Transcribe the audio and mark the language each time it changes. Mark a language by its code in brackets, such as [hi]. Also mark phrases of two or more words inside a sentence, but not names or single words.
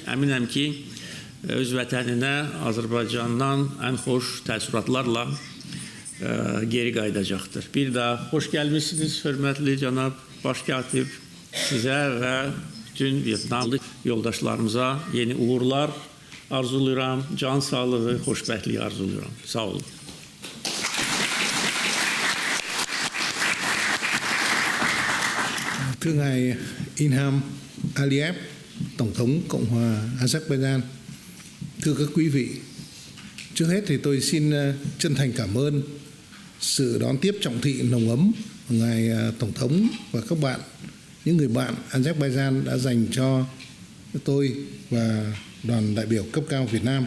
[az] Əminəm ki, öz vətəninə Azərbaycandan ən xoş təəssüratlarla geri qayıdacaqdır. Bir daha xoş gəlmişsiniz, hörmətli cənab baş katib, sizə və bütün Vyetnamlı yoldaşlarımıza yeni uğurlar arzuluyorum, can sağlığı, xoşbəxtlik arzuluyorum. Sağ olun. [vi] Thưa ngài Ilham Aliyev, Tổng thống Cộng hòa Azerbaijan, thưa các quý vị, trước hết thì tôi xin chân thành cảm ơn sự đón tiếp trọng thị nồng ấm của ngài Tổng thống và các bạn, những người bạn Azerbaijan đã dành cho tôi và đoàn đại biểu cấp cao Việt Nam.